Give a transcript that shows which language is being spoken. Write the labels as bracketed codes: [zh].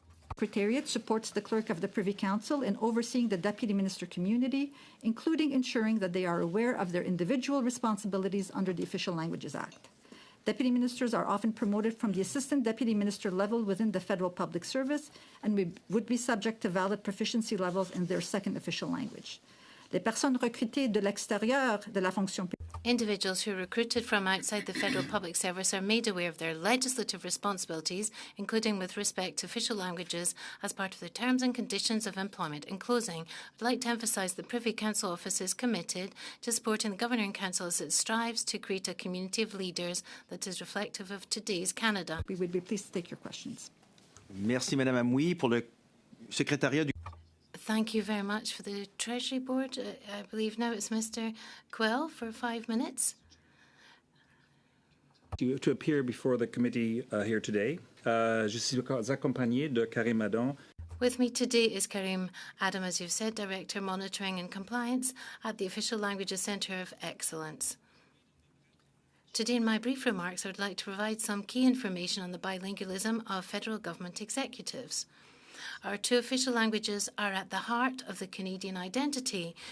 [en] Secretariat supports the Clerk of the Privy Council in overseeing the Deputy Minister community, including ensuring that they are aware of their individual responsibilities under the Official Languages Act. Deputy ministers are often promoted from the assistant deputy minister level within the federal public service and would be subject to valid proficiency levels in their second official language. [fr] Les personnes recrutées de l'extérieur de la fonction publique. [en] Individuals who are recruited from outside the federal public service are made aware of their legislative responsibilities, including with respect to official languages, as part of their terms and conditions of employment. In closing, I'd like to emphasise the Privy Council Office is committed to supporting the Governing Council as it strives to create a community of leaders that is reflective of today's Canada. We would be pleased to take your questions. [fr] Merci, Madame Amouy. Pour le secrétariat du... [en] Thank you very much for the Treasury Board. I believe now it's Mr. Quell for 5 minutes. To appear before the committee here today. [fr] Je suis accompagné de Karim Adam. [en] With me today is Karim Adam, as you've said, Director Monitoring and Compliance at the Official Languages Centre of Excellence. Today, in my brief remarks, I would like to provide some key information on the bilingualism of federal government executives. Our two official languages are at the heart of the Canadian identity.